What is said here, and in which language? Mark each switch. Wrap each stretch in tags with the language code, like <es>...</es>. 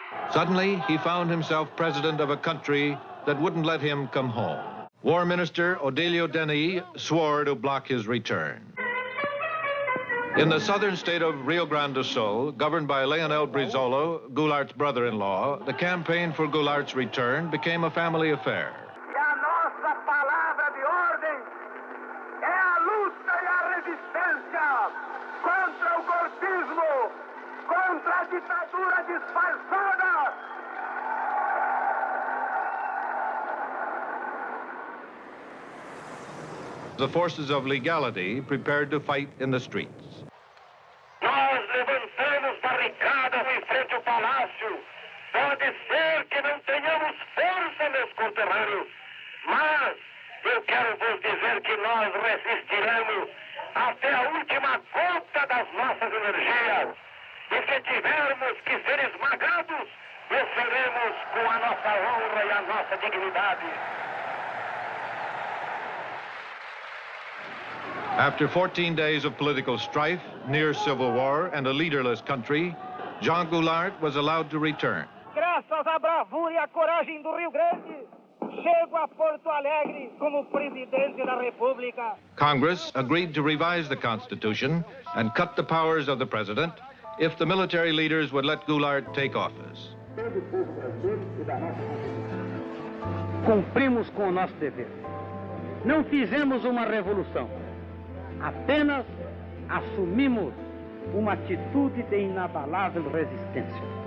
<en>Suddenly, he found himself president of a country that wouldn't let him come home. War Minister Odilio Denis swore to block his return. In the southern state of Rio Grande do Sul, governed by Leonel Brizola, Goulart's brother-in-law, the campaign for Goulart's return became a family affair.</en> <pt>E a nossa palavra de ordem é a luta e a resistência contra o golpismo, contra a ditadura disfarçada.</pt> <en>The forces of legality prepared to fight in the streets.</en> <pt>Nós levantamos barricadas em frente ao palácio. Pode ser que não tenhamos força, meus conterrâneos, mas eu quero vos dizer que nós resistiremos até a última gota das nossas energias. E se tivermos que ser esmagados, o seremos com a nossa honra e a nossa dignidade.</pt> <en>After 14 days of political strife, near civil war, and a leaderless country, Jean Goulart was allowed to return.</en> <pt>Graças à bravura e à coragem do Rio Grande, chego a Porto Alegre como presidente da República.</pt> <en>Congress agreed to revise the Constitution and cut the powers of the president if the military leaders would let Goulart take office.</en> <pt>Todo o povo brasileiro e da nossa Constituição. Cumprimos com o nosso dever. Não fizemos uma revolução. Apenas assumimos uma atitude de inabalável resistência.</pt>